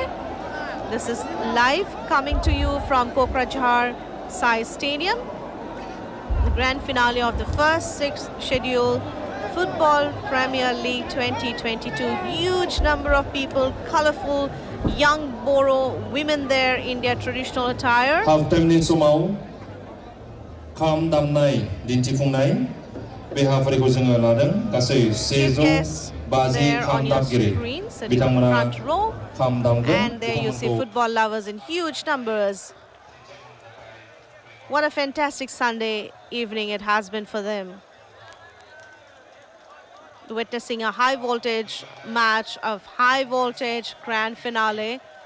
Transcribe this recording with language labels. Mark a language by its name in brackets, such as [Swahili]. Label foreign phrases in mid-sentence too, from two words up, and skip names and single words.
[English] This is live coming to you from Kokrajhar Sai Stadium. The grand finale of the first 6 scheduled Football Premier League 2022. Huge number of people, colorful young Bodo women there in their traditional attire. [Bodo] Halftime ni sumau kham damnai dintifungnaय बेहाफोरखौ जोङो लादों गासै 150 खाम दामगिरि बिथांमोना खाम दामगोन. [English] And there you see football lovers in huge numbers. What a fantastic Sunday evening it has been for them. Witnessing a high voltage match of high voltage grand finale.